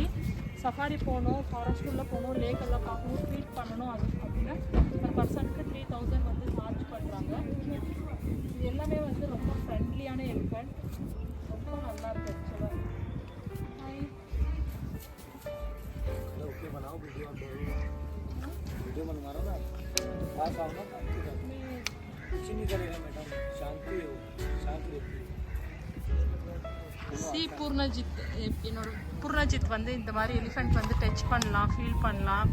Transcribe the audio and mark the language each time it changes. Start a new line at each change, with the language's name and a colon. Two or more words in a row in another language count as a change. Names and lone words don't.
Tamil: சஃபாரி போகணும், ஃபாரஸ்ட்டுள்ளே போகணும், லேக் எல்லாம் பார்க்கணும், ஃபீட் பண்ணணும், அது அப்படின்னா ஒரு பர்சனுக்கு $3000 வந்து சார்ஜ் பண்ணுறாங்க. இது எல்லாமே வந்து ரொம்ப
English: friendly elephant,
Tamil: ரொம்ப நல்லா இருக்கு ஆக்சுவலாக.
Hindi: ओके बनाओ वीडियो बनवा रहा ना पास आओ ना कुछ नहीं करेगा मैडम शांति हो शांति रहती
Tamil: சி பூர்ணஜித் என்னோட பூர்ணஜித் வந்து இந்த மாதிரி எலிஃபண்ட் வந்து டச் பண்ணலாம், ஃபீல் பண்ணலாம்.